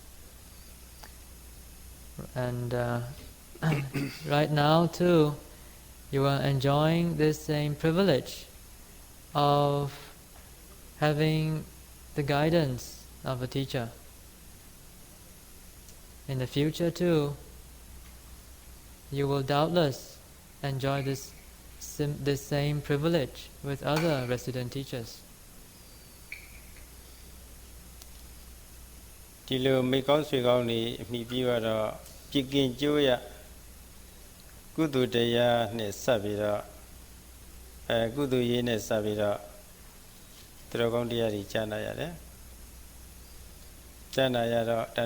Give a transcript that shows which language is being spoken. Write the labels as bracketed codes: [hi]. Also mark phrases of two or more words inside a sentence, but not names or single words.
[en] And right now too, you are enjoying this same privilege of having the guidance of a teacher. In the future too, you will doubtless enjoy this same privilege with other resident teachers. [my] ဒီလိုမိကောင်းဆွေကောင်းတွေအမိပြီးတော့ပြစ်ကင်ကျိုးရကုသိုလ်တရားနဲ့ဆက်ပြီးတော့ကုသိုလ်ရေးနဲ့ဆက်ပြီးတော့သူတော်ကောင်းတရားတွေကြားနာရတယ်ကြားနာရတော့ဒါ